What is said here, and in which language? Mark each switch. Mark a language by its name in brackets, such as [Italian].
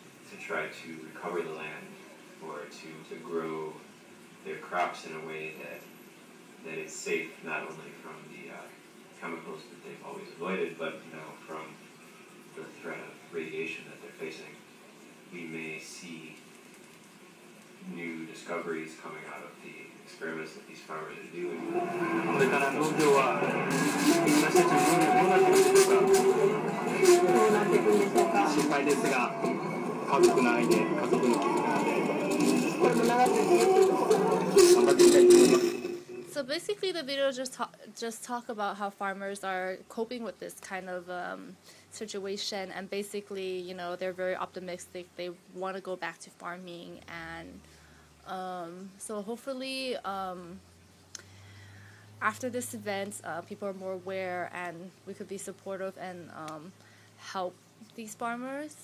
[English] to try to recover the land or to grow their crops in a way that is safe, not only from the chemicals that they've always avoided, but from the threat of radiation that they're facing. We may see new discoveries coming out of the experiments that these farmers are doing. [Japanese] これから農業は私たちどうなっていくんでしょうか。どうなっていくんでしょうか。心配ですが、家族の愛で家族の絆でこれも長く頑張っていきたいと思います。 [English] So basically the video just talk about how farmers are coping with this kind of situation, and basically, they're very optimistic. They want to go back to farming, and So hopefully after this event, people are more aware and we could be supportive and help these farmers.